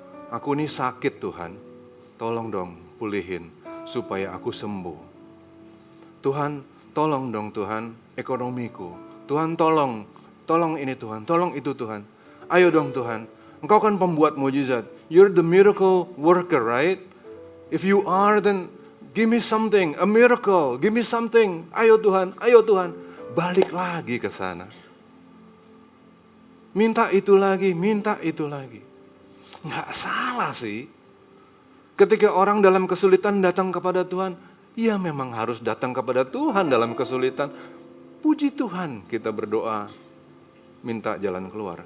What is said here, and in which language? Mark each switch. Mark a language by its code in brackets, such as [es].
[id] Aku ini sakit Tuhan, tolong dong pulihin supaya aku sembuh. Tuhan, tolong dong Tuhan ekonomiku. Tuhan tolong ini Tuhan, tolong itu Tuhan. Ayo dong Tuhan, Engkau kan pembuat mujizat. [en] You're the miracle worker, right? If you are, then give me something, a miracle, give me something. [id] Ayo Tuhan, ayo Tuhan. Balik lagi ke sana. Minta itu lagi, minta itu lagi. Nggak salah sih. Ketika orang dalam kesulitan datang kepada Tuhan, ya memang harus datang kepada Tuhan dalam kesulitan. Puji Tuhan kita berdoa, minta jalan keluar.